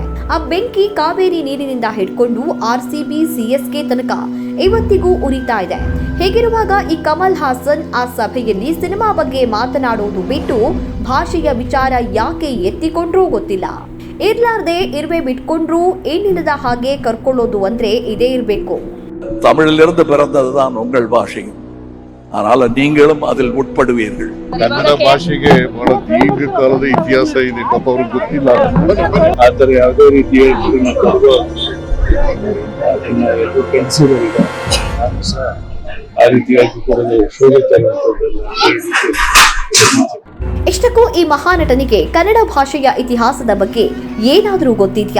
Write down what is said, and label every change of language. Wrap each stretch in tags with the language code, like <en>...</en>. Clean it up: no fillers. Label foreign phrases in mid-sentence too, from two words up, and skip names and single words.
<kn>ಆ ಬೆಂಕಿ ಕಾವೇರಿ ನೀರಿನಿಂದ ಹಿಡ್ಕೊಂಡು RCB CSK ತನಕ ಇವತ್ತಿಗೂ ಉರಿತಾ ಇದೆ. ಹೇಗಿರುವಾಗ ಈ ಕಮಲ್ ಹಾಸನ್ ಆ ಸಭೆಯಲ್ಲಿ ಸಿನಿಮಾ ಬಗ್ಗೆ ಮಾತನಾಡುವುದು ಬಿಟ್ಟು ಭಾಷೆಯ ವಿಚಾರ ಯಾಕೆ ಎತ್ತಿಕೊಂಡ್ರೂ ಗೊತ್ತಿಲ್ಲ. ಇರ್ಲಾರ್ದೆ ಇರುವೆ ಬಿಟ್ಕೊಂಡ್ರು ಏನಿಲ್ಲದ ಹಾಗೆ ಕರ್ಕೊಳ್ಳೋದು ಅಂದ್ರೆ ಇದೇ ಇರಬೇಕು.</kn> <ta>தமிழிலிருந்து பிறந்ததுதான் உங்கள் பாஷை. அதனால நீங்களும் அதில் உட்படுவீர்கள்.</ta> <kn>ಕನ್ನಡ ಭಾಷೆಗೆ ಬಹಳ ದೀರ್ಘಕಾಲದ ಇತಿಹಾಸ ಇದೆ. ಪಾಪ ಅವ್ರಿಗೆ ಗೊತ್ತಿಲ್ಲ. ಆತರ ಯಾವುದೇ ರೀತಿಯ ಆ ರೀತಿಯಾಗಿ ಇಷ್ಟಕ್ಕೂ ಈ ಮಹಾನಟನಿಗೆ ಕನ್ನಡ ಭಾಷೆಯ ಇತಿಹಾಸದ ಬಗ್ಗೆ ಏನಾದರೂ ಗೊತ್ತಿದ್ಯಾ?</kn>